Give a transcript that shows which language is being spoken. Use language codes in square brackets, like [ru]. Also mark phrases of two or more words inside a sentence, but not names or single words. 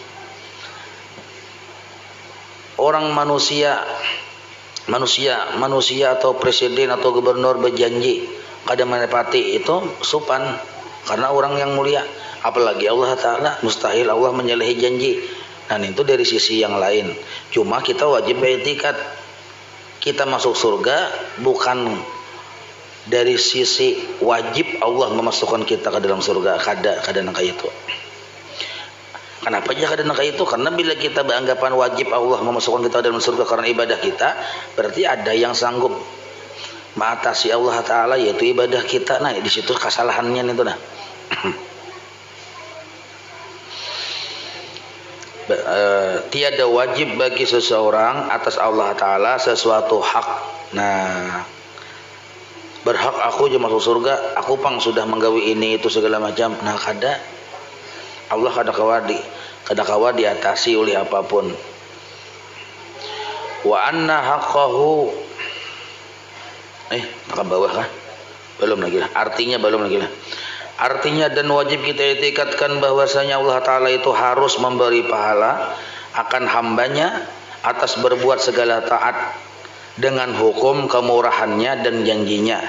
[bjn] Orang manusia atau presiden atau gubernur berjanji kada menepati, itu supan karena orang yang mulia. [id] Apalagi Allah Ta'ala, mustahil Allah menyalahi janji. Dan itu dari sisi yang lain. [bjn] Cuma kita wajib beriktikad kita masuk surga bukan dari sisi wajib Allah memasukkan kita ke dalam surga, kada nangka itu. Kenapa aja kada nangka itu? [id] Karena bila kita beranggapan wajib Allah memasukkan kita ke dalam surga karena ibadah kita, berarti ada yang sanggup mengatasi Allah Ta'ala, yaitu ibadah kita. [bjn] Nah, di situ kesalahannya itu nah. [id] Tiada wajib bagi seseorang atas Allah Ta'ala sesuatu hak. [bjn] Nah, berhak aku aja masuk surga, aku pang sudah menggawi ini itu segala macam. Nah, kada Allah kada kawa diatasi oleh apapun. [ar] وأن حقه [bjn] ke bawah kah? [id] Belum lagi lah. Artinya dan wajib kita itikadkan bahwasanya Allah Ta'ala itu harus memberi pahala akan hambanya atas berbuat segala taat dengan hukum kemurahannya dan janjinya.